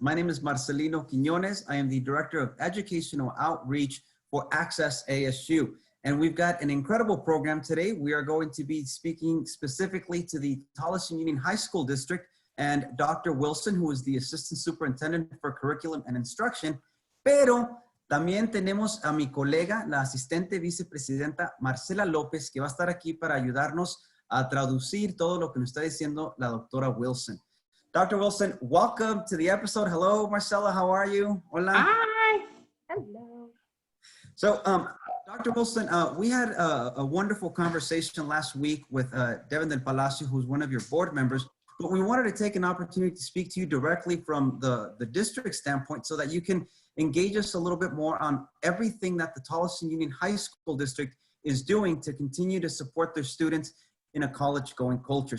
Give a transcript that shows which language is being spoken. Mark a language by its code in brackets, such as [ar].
[en] My name is Marcelino Quiñones. I am the Director of Educational Outreach for Access ASU. And we've got an incredible program today. We are going to be speaking specifically to the Tolleson Union High School District and Dr. Wilson, who is the Assistant Superintendent for Curriculum and Instruction. [es] Pero también tenemos a mi colega, la asistente vicepresidenta Marcela López, que va a estar aquí para ayudarnos a traducir todo lo que nos está diciendo la doctora Wilson. [en] Dr. Wilson, welcome to the episode. Hello, Marcela, how are you? [es] Hola. [en] Hi. Hello. So, Dr. Wilson, we had a wonderful conversation last week with Devin del Palacio, who's one of your board members, but we wanted to take an opportunity to speak to you directly from the district standpoint so that you can engage us a little bit more on everything that the Tolleson Union High School District is doing to continue to support their students in a college-going culture.